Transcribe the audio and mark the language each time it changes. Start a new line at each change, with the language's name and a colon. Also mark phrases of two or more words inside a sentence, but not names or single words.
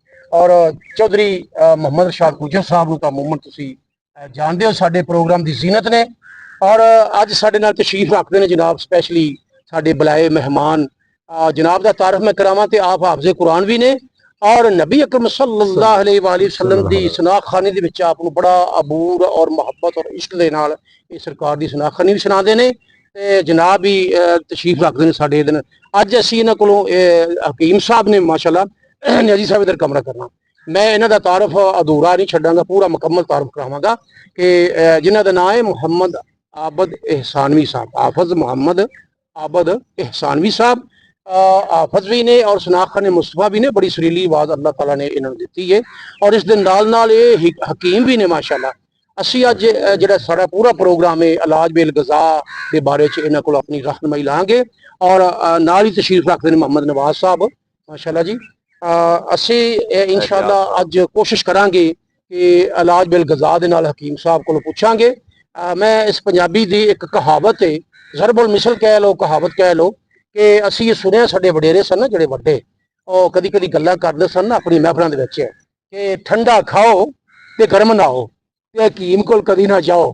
Punjabi: ਔਰ ਚੌਧਰੀ ਮੁਹੰਮਦ ਰਸ਼ਾਦ ਗੁਜਰ ਸਾਹਿਬ ਨੂੰ ਤਾਂ ਅਮੂਮਨ ਤੁਸੀਂ ਜਾਣਦੇ ਹੋ, ਸਾਡੇ ਪ੍ਰੋਗਰਾਮ ਦੀ ਜ਼ੀਨਤ ਨੇ। ਔਰ ਅੱਜ ਸਾਡੇ ਨਾਲ ਤਸ਼ਰੀਫ ਰੱਖਦੇ ਨੇ ਜਨਾਬ ਸਪੈਸ਼ਲੀ ਸਾਡੇ ਬੁਲਾਏ ਮਹਿਮਾਨ। ਜਨਾਬ ਦਾ ਤਾਰਫ ਮੈਂ ਕਰਾਵਾਂ ਤੇ ਆਪ ਹਾਫਜ਼ੇ ਕੁਰਾਨ ਵੀ ਨੇ ਔਰ ਨਬੀ ਅਕਰਮ
Arabic: صلى الله عليه وسلم
Punjabi: ਦੀ ਸਨਾਖਾਨੀ ਦੇ ਵਿੱਚ ਆਪ ਨੂੰ ਬੜਾ ਅਬੂਰ ਔਰ ਮੁਹੱਬਤ ਔਰ ਇਸ਼ਕ ਦੇ ਨਾਲ ਇਹ ਸਰਕਾਰ ਦੀ ਸਨਾਖਾਨੀ ਵੀ ਸੁਣਾਉਂਦੇ ਨੇ ਤੇ ਜਨਾਬ ਵੀ ਤਸ਼ਰੀਫ ਰੱਖਦੇ ਨੇ ਸਾਡੇ ਦਿਨ। ਅੱਜ ਅਸੀਂ ਇਹਨਾਂ ਕੋਲੋਂ ਹਕੀਮ ਸਾਹਿਬ ਨੇ ਮਾਸ਼ਾਅੱਲਾ ਨਿਆਜ਼ੀ ਸਾਹਿਬ ਇਧਰ ਕਮਰਾ ਕਰਨਾ। ਮੈਂ ਇਨ੍ਹੋਂ ਕਾ ਤਾਰਫ ਅਧੂਰਾ ਨਹੀਂ ਛੜਾਂਗਾ, ਪੂਰਾ ਮੁਕੰਮਲ ਤਾਰਫ ਕਰਾਵਾਂਗਾ ਕਿ ਜਿਨ੍ਹੋਂ ਕਾ ਨਾਮ ਹੈ ਮੁਹੰਮਦ ਆਬਦ ਏਹਸਾਨਵੀ ਸਾਹਬ, ਹਾਫਜ਼ ਮੁਹੰਮਦ ਆਬਦ ਏਹਸਾਨਵੀ ਸਾਹਬ। ਹਾਫਜ਼ ਭੀ ਨੇ ਔਰ ਸਨਾਖਾ ਨੇ ਮੁਸਤਫਾ ਭੀ ਨੇ, ਬੜੀ ਸੁਰੀਲੀ ਆਵਾਜ਼ ਅੱਲਾਹ ਤਾਲਾ ਨੇ ਇਨ੍ਹੋਂ ਨੇ ਦੀ ਹੈ। ਔਰ ਇਸ ਦਿਨ ਨਾਲ ਯੇ ਹਕੀਮ ਭੀ ਨੇ ਮਾਸ਼ਾਅੱਲਾ। ਅਸੀ ਅਜ ਜੋ ਸਾਰਾ ਪੂਰਾ ਪ੍ਰੋਗਰਾਮ ਹੈ ਇਲਾਜ ਬੇਲ ਗਜ਼ਾ ਕੇ ਬਾਰੇ ਇਨ੍ਹੋਂ ਕੋ ਅਪਨੀ ਰਹਿਨੁਮਾਈ ਲਾਂਗੇ। ਔਰ ਨਾਲ ਹੀ ਤਸ਼ਰੀਫ ਰੱਖਤੇ ਹੈਂ ਮੁਹੰਮਦ ਨਵਾਜ਼ ਸਾਹਬ ਮਾਸ਼ਾਅੱਲਾ ਜੀ। ਅਸੀਂ ਇਨਸ਼ਾਅੱਲਾ ਅੱਜ ਕੋਸ਼ਿਸ਼ ਕਰਾਂਗੇ ਕਿ ਇਲਾਜ ਬਿਲ ਗਜ਼ਾ ਦੇ ਨਾਲ ਹਕੀਮ ਸਾਹਿਬ ਕੋਲੋਂ ਪੁੱਛਾਂਗੇ। ਮੈਂ ਇਸ ਪੰਜਾਬੀ ਦੀ ਇੱਕ ਕਹਾਵਤ ਹੈ, ਜ਼ਰਬੁਲ ਮਿਸਲ ਕਹਿ ਲਓ, ਕਹਾਵਤ ਕਹਿ ਲਓ, ਕਿ ਅਸੀਂ ਇਹ ਸੁਣਿਆ ਸਾਡੇ ਵਡੇਰੇ ਸਨ ਨਾ ਜਿਹੜੇ ਵੱਡੇ, ਉਹ ਕਦੀ ਕਦੀ ਗੱਲਾਂ ਕਰਦੇ ਸਨ ਨਾ ਆਪਣੀ ਮਹਿਫਲਾਂ ਦੇ ਵਿੱਚ ਕਿ ਠੰਡਾ ਖਾਓ ਤੇ ਗਰਮ ਨਾ ਹੋ ਤੇ ਹਕੀਮ ਕੋਲ ਕਦੀ ਨਾ ਜਾਓ।